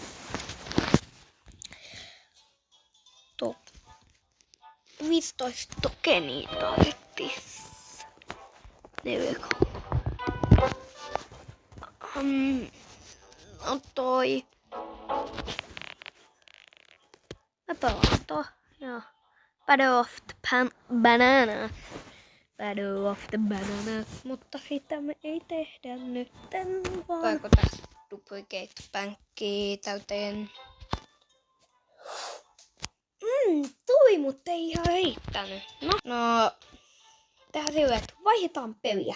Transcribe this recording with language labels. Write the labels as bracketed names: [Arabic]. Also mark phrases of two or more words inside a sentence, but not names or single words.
[Finnish] 15 tokenia tarvittis. 4. No toi. Mä pelaan toi. Joo. Battle of the Banana. Battle of the Banana. Mutta sitä me ei tehdä nytten vaan. Voiko tästä duplicate pankkia täyteen? Tuli, mutta ei ihan riittänyt. No, tehdään sille, että vaihdetaan peliä.